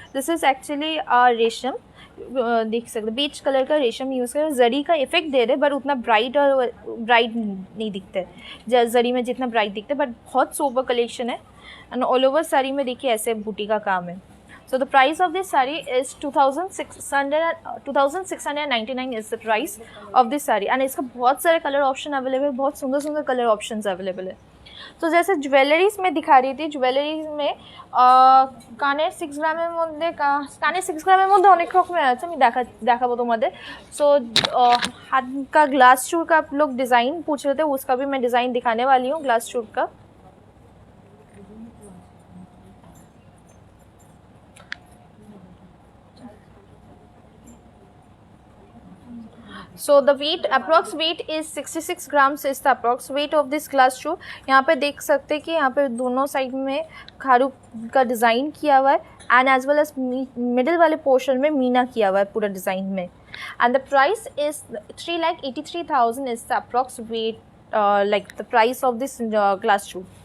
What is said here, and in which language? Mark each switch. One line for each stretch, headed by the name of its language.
Hindi: This is actually रेशम, देख सकते बीच कलर का रेशम यूज़ कर, जरी का इफेक्ट दे रहे, बट उतना ब्राइट और ब्राइट नहीं दिखते जरी में जितना ब्राइट दिखते, बट बहुत सोबर कलेक्शन है। एंड ऑल ओवर साड़ी में देखिए ऐसे बूटी का काम है। So the price of this sari is 2,699 is the price of this sari, and इसका बहुत सारे कलर ऑप्शन अवेलेबल, बहुत सुंदर सुंदर कलर ऑप्शन अवेलेबल है। तो जैसे ज्वेलरीज में
Bangla: दिखा रही थी, ज्वेलरीज में কানের 6 গ্রামের মধ্যে, কানের 6 গ্রামের মধ্যে অনেক রকমের আছে, আমি দেখাবো তোমাদের।
Hindi: सो हाथ का ग्लास चूड़ का आप लोग डिज़ाइन पूछ रहे थे, उसका भी मैं डिज़ाइन दिखाने वाली हूँ ग्लास चूड़ का।
English: So the weight, approx weight is 66 grams is the approx weight of this glass shoe।
Hindi: यहाँ पे देख सकते हैं कि यहाँ पे दोनों साइड में खारू का डिज़ाइन किया हुआ है, and as well as middle वाले पोर्शन में मीना किया हुआ है पूरा डिज़ाइन में। And the price is 3,83,000
English: Is the approx weight, like the price of this glass shoe.